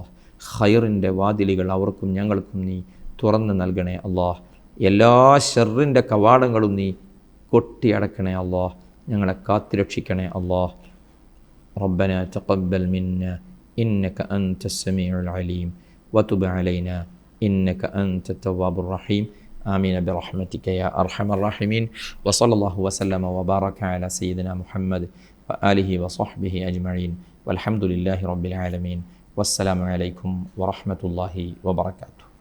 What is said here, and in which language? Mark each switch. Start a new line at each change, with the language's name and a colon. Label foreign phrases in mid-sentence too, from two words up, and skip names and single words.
Malayalam: ഖൈറിൻ്റെ വാതിലുകൾ അവർക്കും ഞങ്ങൾക്കും നീ തുറന്ന് നൽകണേ അല്ലാഹ്. എല്ലാ ഷർറിൻ്റെ കവാടങ്ങളും നീ കൊട്ടി അടക്കണേ അല്ലാഹ്. ഞങ്ങളെ കാത്തുരക്ഷിക്കണേ അല്ലാഹ്.
Arabic: ربنا تقبل منا إنك أنت السميع العليم وتب علينا إنك أنت التواب الرحيم آمين برحمتك يا أرحم الراحمين وصلى الله وسلم وبارك على سيدنا محمد وآله وصحبه أجمعين والحمد لله رب العالمين والسلام عليكم ورحمة الله وبركاته.